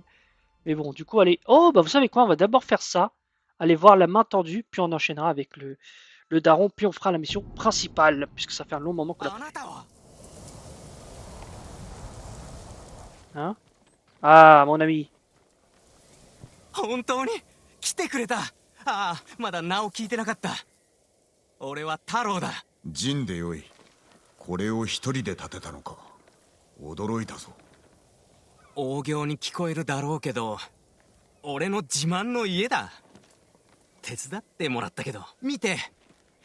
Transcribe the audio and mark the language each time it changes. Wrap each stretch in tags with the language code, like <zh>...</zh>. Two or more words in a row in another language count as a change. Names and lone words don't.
<fr>Mais bon, du coup, allez. Oh, bah vous savez quoi, on va d'abord faire ça. Allez voir la main tendue, puis on enchaînera avec le daron, puis on fera la mission principale, puisque ça fait un long moment qu'on l'a fait. Hein? Ah, mon ami.</fr> <ja>本当に来てくれた。ああ、まだ名を聞いてなかった。俺は太郎だ。陣でよい。これを一人で建てたのか。驚いたぞ。大行に聞こえるだろうけど、俺の自慢の家だ。手伝ってもらったけど、見て。</ja>